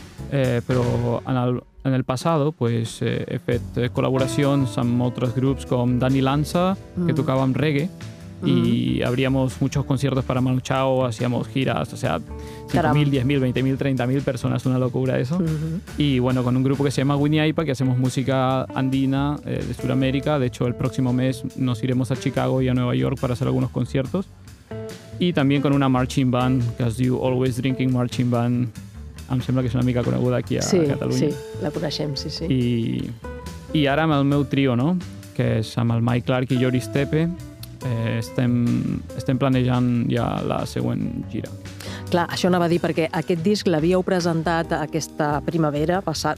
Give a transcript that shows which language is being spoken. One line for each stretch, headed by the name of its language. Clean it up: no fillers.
Catalan: Però en el passado, pues, he fet col·laboracions amb altres grups com Dani Lanza, que tocava amb reggae,
Spanish: i abríamos muchos conciertos para Manu Chao, hacíamos giras, o sea, 5.000, 10.000, 20.000, 30.000 personas, una locura eso. Uh-huh. Y bueno, con un grupo que se llama Winnie Aipa, que hacemos música andina de Sudamérica. De hecho, el próximo mes nos iremos a Chicago y a Nueva York para hacer algunos conciertos. Y también con una marching band, que
Catalan: es diu
Spanish: Always Drinking Marching Band.
Catalan: Em sembla que és una mica coneguda aquí a sí, Catalunya. Sí, la coneixem, sí, sí. I ara amb el meu trio, no? Que és amb el Mike Clark i Yori Stepe, estem planejant ja la següent gira. Clar, això anava a dir perquè aquest disc l'havíeu presentat aquesta primavera passada,